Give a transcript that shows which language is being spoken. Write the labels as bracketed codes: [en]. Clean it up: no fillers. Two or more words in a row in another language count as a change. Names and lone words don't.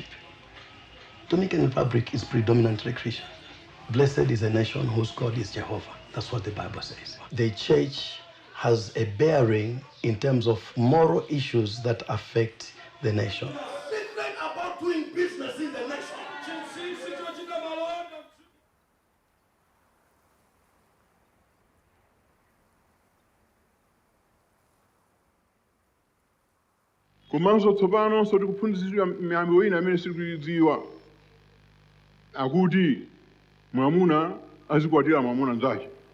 [en] Dominican Republic is predominantly Christian. Blessed is a nation whose God is Jehovah. That's what the Bible says. The church has a bearing in terms of moral issues that affect the nation. Different about doing business in the nation. [ny] Komanso tsopano so tikuphunzitsidwa miyambo ina imene sitikuyidziwa akuti mwamuna azikwatira mwamuna nzake.